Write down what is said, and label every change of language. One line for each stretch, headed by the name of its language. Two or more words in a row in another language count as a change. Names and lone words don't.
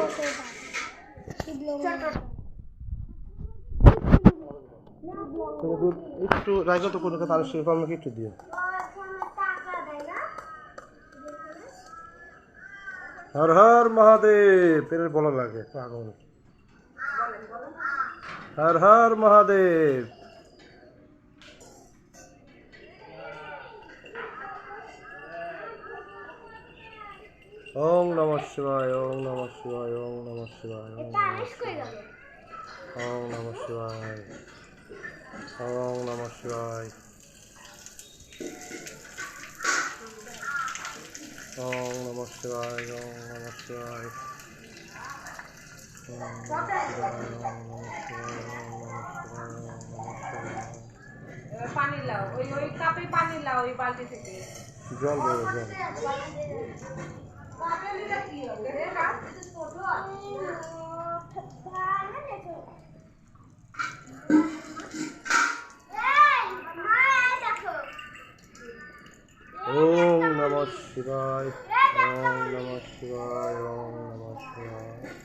Bangla: একটু রাখো তো কোনো কথা আলোচনা করলে একটু দিও। হর হর মহাদেব এর বলা লাগে পাগল। হর হর মহাদেব।
Sanskrit: ওম নমঃ শিবায় ওম নমঃ শিবায় ওম নমঃ শিবায় ওম নমঃ শিবায় ওম নমঃ শিবায় ওম নমঃ শিবায় ওম নমঃ শিবায় ওম নমঃ শিবায়
Bangla: পানি লাও ওই ওই কাপে পানি লাও ওই বালতি থেকে জল দেবো জল।
Sanskrit: ওম নমঃ শিবায় ওম নমঃ শিবায় ওম নমঃ শিবায়।